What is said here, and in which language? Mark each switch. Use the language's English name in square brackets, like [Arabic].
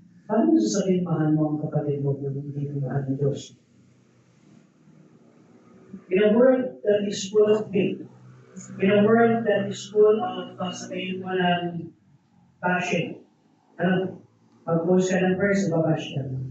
[Filipino] Paano mo sasabihin mahal mo ang kapatid mo kung hindi mo mahal ng Diyos? [English] In a world that is full of hate, in a world that is full of [Filipino] sabihin mo ng [English] bashing, ano? [Filipino] Mag-post ka ng verse, ibabash ka.